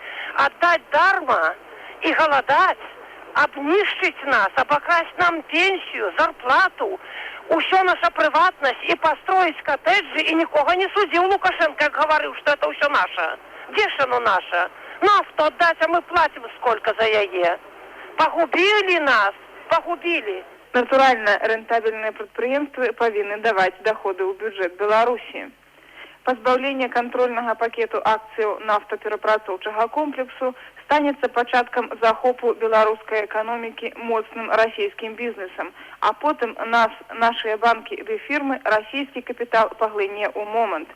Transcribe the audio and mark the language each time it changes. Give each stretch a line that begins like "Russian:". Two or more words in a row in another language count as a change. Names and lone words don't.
Russian: Отдать дарма и голодать, обнищить нас, обокрасть нам пенсию, зарплату, усё наша приватность и построить коттеджи, и никого не судил Лукашенко, как говорил, что это усё наше. Где ж оно наше? Нафту отдать, а мы платим сколько за яе. Погубили нас, погубили.
Belarusian: Натуральна, рэнтабельныя прадпрыемствы павінны даваць доходы ў бюджэт Беларусі. Пазбаўленне кантрольнага пакету акцыяў нафтаперапрацоўчага комплексу станецца пачаткам захопу беларускай эканомікі моцным расійскім бізнесам, а потым нашыя банкі ды фірмы расійскі капітал паглыне ў момант.